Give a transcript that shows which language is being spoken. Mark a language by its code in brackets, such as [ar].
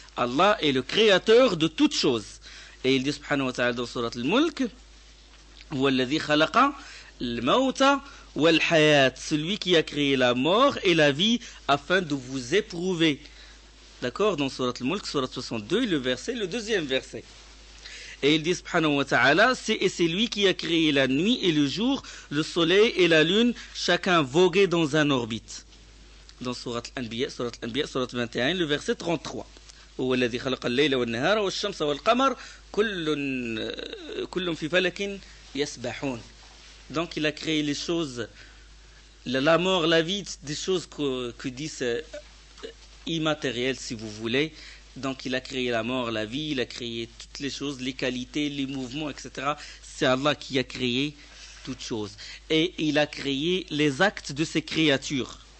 [fr] Allah est le créateur de toutes choses. Et il dit subhanahu wa ta'ala dans Sourate al-Mulk [ar] Huwa alladhi khalaqa al-mawta wal-hayat, [fr] celui qui a créé la mort et la vie afin de vous éprouver. D'accord? Dans Sourate al-Mulk, Sourate 62, le deuxième verset. Et il dit, subhanahu wa ta'ala, c'est lui qui a créé la nuit et le jour, le soleil et la lune, chacun voguait dans un orbite. Dans Sourate al-Anbiya, Sourate 21, le verset 33. [ar] هو الذي خلق الليل والنهار والشمس والقمر كل في فلك يسبحون. [fr] Donc il a créé les choses, la mort, la vie, des choses que disent immatériel si vous voulez. Donc il a créé la mort, la vie, il a créé toutes les choses, les qualités, les mouvements, etc. C'est Allah qui a créé toutes choses. Et il a créé les actes de ses créatures.